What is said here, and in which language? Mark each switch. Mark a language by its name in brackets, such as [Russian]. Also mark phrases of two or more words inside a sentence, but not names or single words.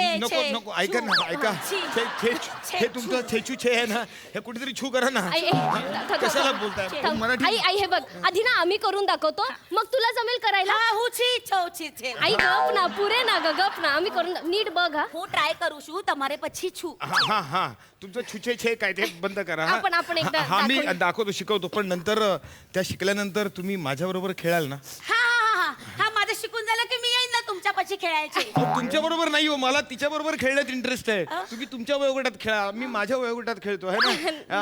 [Marathi] नको ऐका ना, ऐका. हे तुमचं छेचू छे आहे ना, हे कुठेतरी छू करा ना. आई कशाला बोलताय? थांब. मराठी आई हे बघ, आधी ना आम्ही करून दाखवतो, मग तुला जमेल करायला. हा हु छी छो छी छे आई गप ना, पुरे ना ग, गप ना. आम्ही करून नीट बघ हा. [Gujarati] હું ટ્રાય કરું છું તમારે પછી છું [Marathi] हा तुमचं छुछे छे काय ते बंद करा. हा. आपण एकदा हा मी दाखवू. दाखवतो, शिकवतो, पण नंतर त्या शिकल्यानंतर तुम्ही माझ्याबरोबर खेळाल ना? हा माझं शिकून झालं की मी येईन ना तुमच्या पाशी खेळायचे तुमच्या बरोबर नाही हो, मला तिच्या बरोबर खेळण्यात इंटरेस्ट आहे. तुम्ही तुमच्या वयोगटात खेळा, मी माझ्या वयोगटात खेळतो आहे ना.